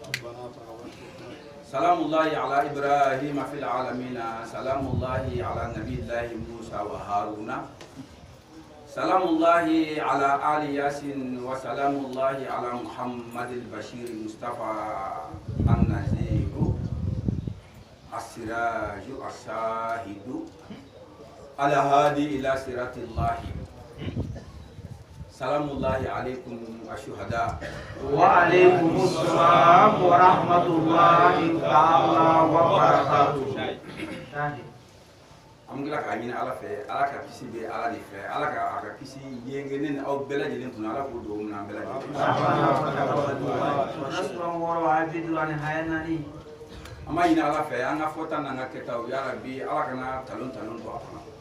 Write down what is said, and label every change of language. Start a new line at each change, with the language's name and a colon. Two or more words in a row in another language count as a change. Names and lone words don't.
Arabic: سلام الله على إبراهيم في العالمين، سلام الله على نبي الله موسى وهارون، سلام الله على آل ياسين، وسلام الله على محمد البشير المصطفى النذير السراج الشاهد الهادي إلى صراط الله. سلام الله عليكم الشهداء. وعليكم السلام ورحمة الله تعالى وبركاته.
Bambara: Amgila ka ɲini Ala fɛ, Ala ka kisi bɛ Ala de fɛ, Ala ka a ka kisi yenge ne ni aw bɛɛ lajɛlen kun, Ala k'o dugawu minɛ an bɛɛ lajɛlen. An b'a ɲini Ala fɛ an ka fɔta n'an ka kɛtaw
Arabic: يا رب
Bambara: Ala kana talon to a kɔnɔ.